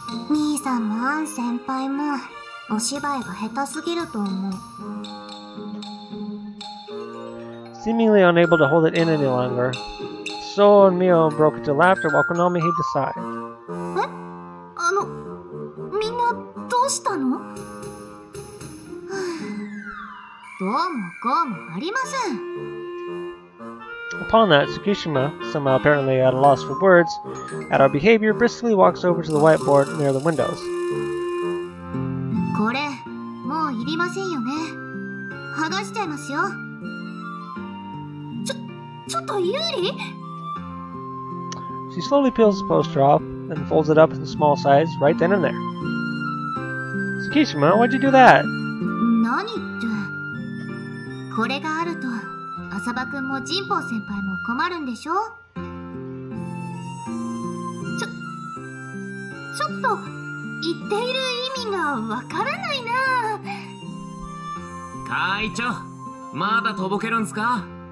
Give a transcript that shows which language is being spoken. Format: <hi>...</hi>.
<ja>兄さんもアン先輩もお芝居が下手すぎると思う。</ja> <en>Seemingly unable to hold it in any longer, So and Mio broke into laughter while Konami heaved a sigh.</en> <ja>みんなどうしたの？どうもこうもありません。</ja> <en>Upon that, Tsukishima, somehow apparently at a loss for words, at our behavior, briskly walks over to the whiteboard near the windows.</en> <ja>これもういりませんよね。剥がしちゃいますよ。ちょっと有利？</ja> <en>She slowly peels the poster off, then folds it up in small size right then and there. Tsukishima, why'd you do that?</en> <ja>何って。これがあると浅葉くんも神保先輩も困るんでしょ？ちょっと言っている意味がわからないな。会長、まだとぼけるんすか？</ja>